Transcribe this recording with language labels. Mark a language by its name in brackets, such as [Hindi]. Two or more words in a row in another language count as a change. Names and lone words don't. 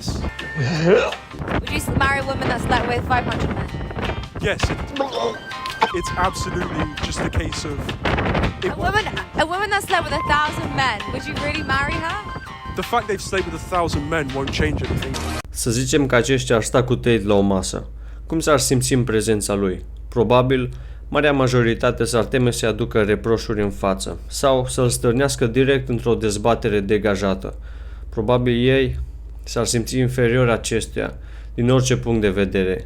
[English] Would you marry a woman that slept with 500 men? Yes. It's absolutely just a case of... A woman that slept with 1,000 men, would you really marry her? The fact they've slept with 1,000 men won't change anything. [Romanian] Să zicem că aceștia ar sta cu Tate la o masă. Cum s-ar simți în prezența lui? Probabil, marea majoritate s-ar teme să-i aducă reproșuri în față sau să-l stârnească direct într-o dezbatere degajată. Probabil ei s-ar simți inferiori acestuia din orice punct de vedere.